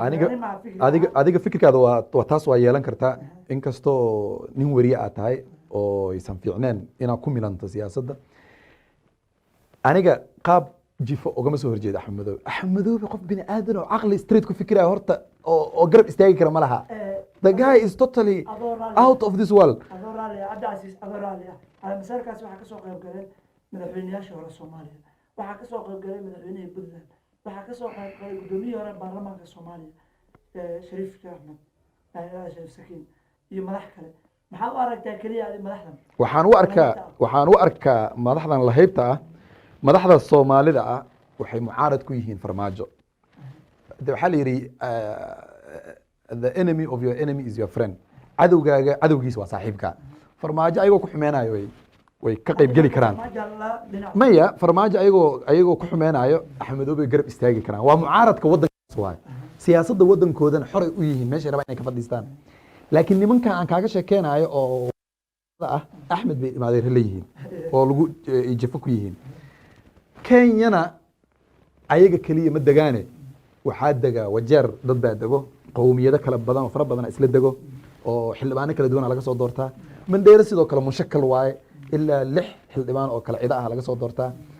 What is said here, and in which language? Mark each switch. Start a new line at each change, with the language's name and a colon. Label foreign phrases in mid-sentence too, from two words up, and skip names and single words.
Somali: adiga fikirkaada waa taas waa yeelan kartaa inkastoo nin weriye aad tahay oo aysan fiicneen inaad ku milanto siyaasadda aniga qaab jifo ugama soo horjeeda axmedoobe axmedoobe qof bini aadan oo caqli street ku fikiraya horta oo garab istaagi kara ma laha
English: the guy is totally out of this world
Somali: adoo raali ah cabdicasiis adoo raali ah calamasarkaas waxaa kasoo qayb galeen madaxweyneyaashii hore soomaaliya waxaa kasoo qayb galay madaxweynihii puntland waxaa kasoo qayb galay guddoomiyihii hore baarlamaanka soomaaliya shariif sheekh axmed shariif sakiin iyo madax kale maxaa u aragtaa keliya adi madaxdan waxaan u arkaa madaxdan lahaybta ah madaxda soomaalida ah waxay mucaarad ku yihiin farmaajo waxaa la yidhi
English: the enemy of your enemy is your friend
Somali: cadowgaaga cadowgiisa waa saaxiibka farmaajo ayagoo ku xumeenayo way ka qayb geli karaan maya farmaajo ayagoo ku xumeenayo axmedoobe garab istaagi karaan waa mucaaradka waddankaas waayo siyaasadda waddankoodana xoray u yihiin meeshay rabaan inay ka fadhiistaan laakiin nimankan aan kaaga sheekeynayo oo ah axmed bay imaadeer leeyihiin oo lagu jafo ku yihiin kenyana ayaga keliya ma degaane waxaa dega wajeer dad baa dego qowmiyado kala badan oo fara badan isla dego oo xildhibaano kala duwan laga soo doortaa mandheere sidoo kale mushakal waaye ilaa 6 xildhibaan oo kala cida ah laga soo doortaa